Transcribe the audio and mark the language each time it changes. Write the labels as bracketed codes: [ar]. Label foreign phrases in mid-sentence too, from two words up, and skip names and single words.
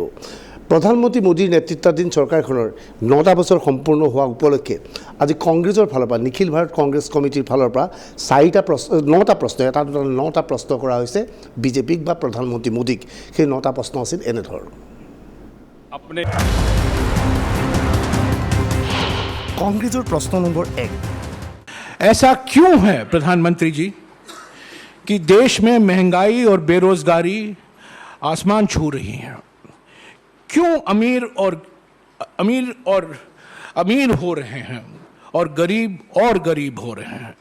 [as] প্ৰধানমন্ত্ৰী মোদীৰ নেতৃত্বাধীন চৰকাৰখনৰ 9টা বছৰ সম্পূৰ্ণ হোৱা উপলক্ষে আজি কংগ্ৰেছৰ ফালৰ পৰা নিখিল ভাৰত কংগ্ৰেছ কমিটিৰ ফালৰ পৰা 9টা প্ৰশ্ন এটা দুটা 9টা প্ৰশ্ন কৰা হৈছে বিজেপিক বা প্ৰধানমন্ত্ৰী মোদীক। সেই 9টা প্ৰশ্ন আছিল এনেধৰণৰ। কংগ্ৰেছৰ প্ৰশ্ন নম্বৰ 1, [hi] ऐसा क्यों है प्रधानमंत्री जी कि देश में महंगाई और बेरोजगारी आसमान छू रही हैं? क्यों अमीर हो रहे हैं और गरीब हो रहे हैं?